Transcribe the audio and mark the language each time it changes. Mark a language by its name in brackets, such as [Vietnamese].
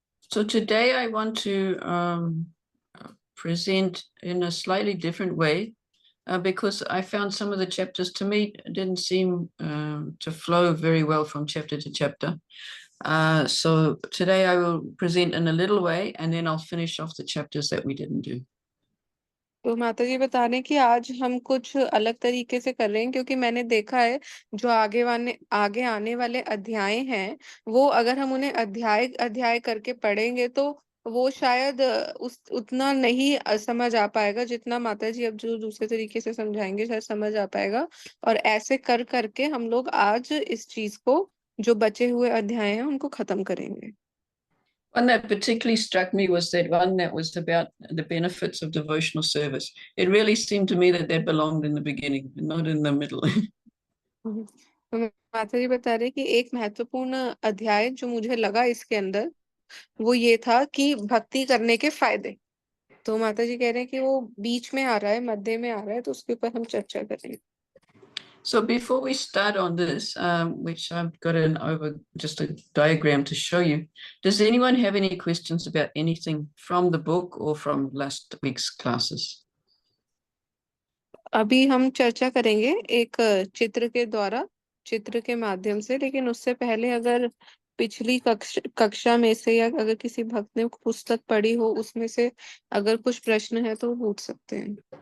[English] So today I want to present in a slightly different way, because I found some of the chapters to me didn't seem to flow very well from chapter to chapter. So today I will present in a little way and then I'll finish off the chapters that we didn't do. [Hindi] तो माता जी बता रहे हैं कि आज हम कुछ अलग तरीके से कर रहे हैं, क्योंकि मैंने देखा है जो आगे आने वाले अध्याय हैं, वो अगर हम उन्हें अध्याय अध्याय करके पढ़ेंगे तो वो शायद उतना नहीं समझ आ पाएगा जितना माता जी अब जो दूसरे तरीके से समझाएंगे शायद समझ आ पाएगा। और ऐसे कर करके हम लोग आज इस चीज को, जो बचे हुए अध्याय हैं, उनको खत्म करेंगे। [English] One that particularly struck me was that one that was about the benefits of devotional service. It really seemed to me that that belonged in the beginning, not in the middle. [Hindi] तो माता जी बता रहे कि एक महत्वपूर्ण अध्याय जो मुझे लगा इसके अंदर, वो ये था कि भक्ति करने के फायदे। तो माता जी कह रहे हैं कि वो बीच में आ रहा है, मध्य में आ रहा है, तो उसके ऊपर हम चर्चा करेंगे। [English] So before we start on this, which I've got just a diagram to show you, does anyone have any questions about anything from the book or from last week's classes? [Hindi] अभी हम चर्चा करेंगे एक चित्र के द्वारा, चित्र के माध्यम से, लेकिन उससे पहले अगर पिछली कक्षा में से या अगर किसी भक्त ने पुस्तक पढ़ी हो उसमें से अगर कुछ प्रश्न है तो पूछ सकते हैं।